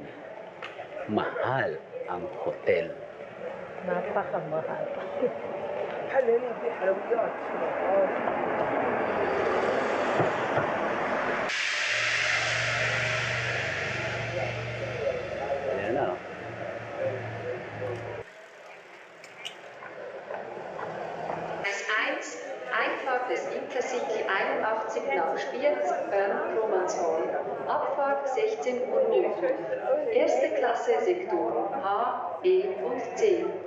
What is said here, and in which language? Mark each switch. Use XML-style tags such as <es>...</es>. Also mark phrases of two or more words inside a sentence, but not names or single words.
<tl>Mahal ang hotel. Napakamahal. Ayan na.</tl> <de>Gleis 1, Einfahrt des Intercity 81 nach Spiez, Bern-Romanshorn. Abfahrt 16 Uhr. Erste Klasse Sektoren H, E und C.</de>